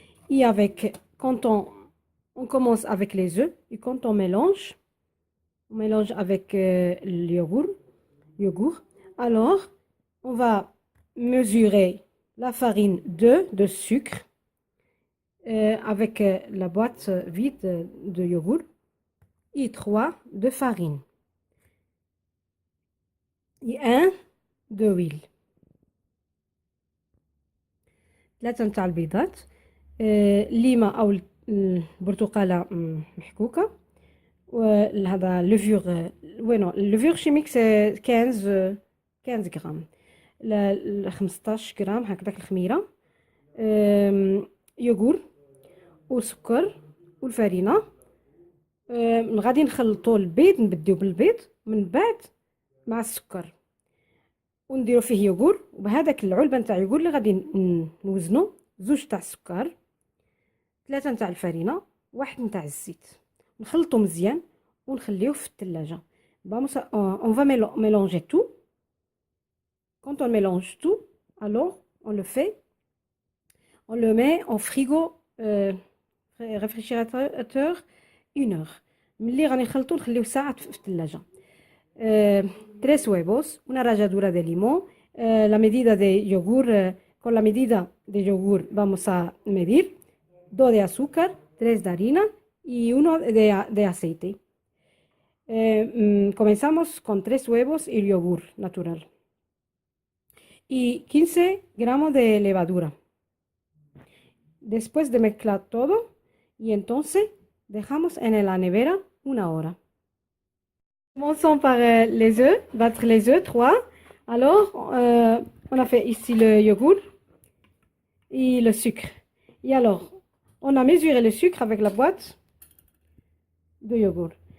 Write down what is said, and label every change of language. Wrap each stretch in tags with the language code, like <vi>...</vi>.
<fr>Et quand on commence avec les œufs et quand on mélange avec le yogourt, alors on va mesurer la farine 2 de sucre avec la boîte vide de yogourt et 3 de farine et 1 d'huile.</fr> <ar>3 نتاع البيضات ليمة أو البرتقالة محكوكة وهذا لوفيور لوفيور شيميك 15 غرام 15 غرام هكذاك الخميرة يوغور وسكر والفرينة غادي نخلطو البيض نبديو بالبيض من بعد مع السكر ونديرو فيه يوغور وبهذاك العلبة نتاع يوغور اللي غادي نوزنو 2 تاع السكر 3 نتاع الفرينة 1 نتاع الزيت نخلطو مزيان ونخليوه في الثلاجة.</ar> <fr>On va mélanger tout. Quand on mélange tout, alors on le met au frigo réfrigérateur 1 heure.</fr> <ar>ملي غادي نخلطو نخليوه ساعة في الثلاجة.</ar> <es>3 huevos, una ralladura de limón, la medida de yogur, con la medida de yogur vamos a medir 2 de azúcar, 3 de harina y 1 de aceite. Comenzamos con 3 huevos y yogur natural y 15 gramos de levadura. Después de mezclar todo y entonces dejamos en la nevera 1 hora.</es> <fr>Commençons par les œufs, battre les œufs, 3. Alors, on a fait ici le yogourt et le sucre. Et alors, on a mesuré le sucre avec la boîte de yogourt.</fr>